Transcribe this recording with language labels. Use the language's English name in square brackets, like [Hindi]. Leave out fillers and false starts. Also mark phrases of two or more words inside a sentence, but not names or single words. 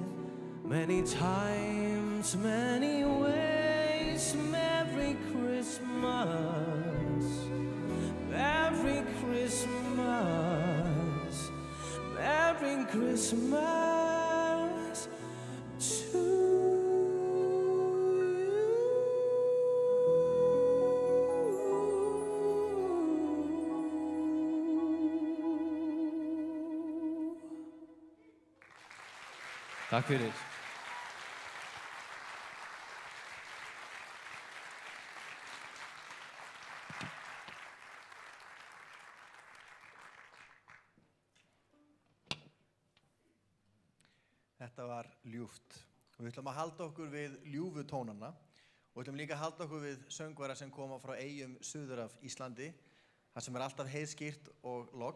[English] many times, many ways, Merry Christmas, Merry Christmas, Merry Christmas to [Icelandic] Takk fyrir. Þetta var ljúft og við ætlum að halda okkur við ljúfu tónana og við ætlum líka að halda okkur við söngvara sem koma frá eyjum suður af Íslandi þar sem alltaf heiðskýrt og logn.